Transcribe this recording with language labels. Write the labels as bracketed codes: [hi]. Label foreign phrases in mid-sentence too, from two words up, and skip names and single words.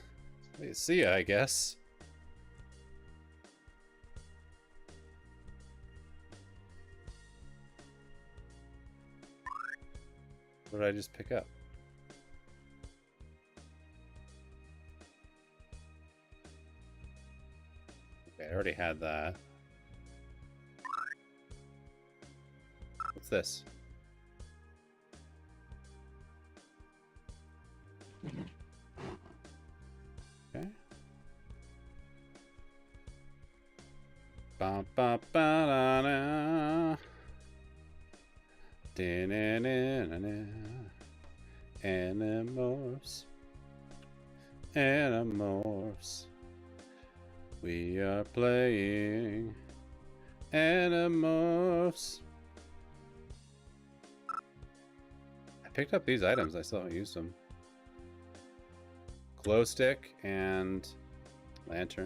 [en] See ya, I guess. What did I just pick up? Okay, I already had that. What's this? Okay. Ba ba ba da da. Da-na-na-na-na. Animorphs. Animorphs. We are playing Animorphs. I picked up these items, I still haven't used them. Glow stick and lantern.